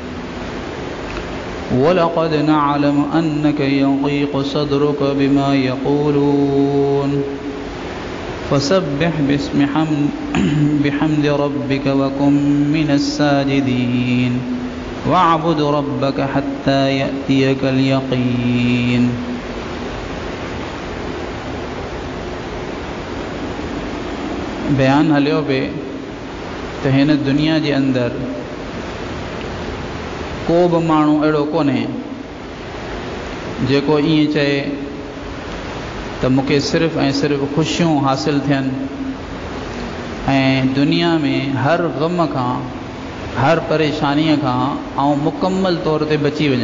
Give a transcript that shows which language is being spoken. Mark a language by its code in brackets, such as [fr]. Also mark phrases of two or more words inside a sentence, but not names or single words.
[ar] ولقد نعلم أنك يضيق صدرك بما يقولون فسبح بحمد ربك وكن من الساجدين واعبد ربك حتى يأتيك اليقين [sd] बयान हलियो पे त हिन दुनिया जे अंदर को बि माण्हू अहिड़ो कोन्हे जेको ईअं चए त मूंखे सिर्फ़ ऐं सिर्फ़ ख़ुशियूं हासिल थियनि ऐं दुनिया में हर ग़म खां हर परेशानीअ खां आउं मुकम्मल तौर ते बची वञा।